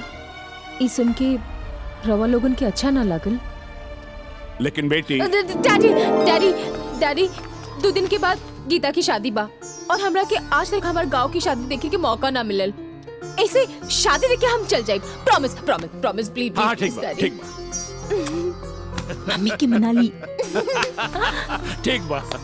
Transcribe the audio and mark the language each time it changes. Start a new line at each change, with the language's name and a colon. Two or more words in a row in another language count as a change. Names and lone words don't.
Bhojpuri: ई सुन के रवा लोगन के अच्छा ना लागल। लेकिन बेटी
English: Daddy daddy daddy
Bhojpuri: 2 दिन के बाद गीता की शादी बा, और हमरा के आज तक हमारे गांव की शादी देखे के मौका ना मिलल। ऐसे शादी देखे हम चल जाए।
English: Promise promise promise please.
Bhojpuri: हाँ ठीक बा, ठीक बा। मम्मी की मना ली। ठीक बा।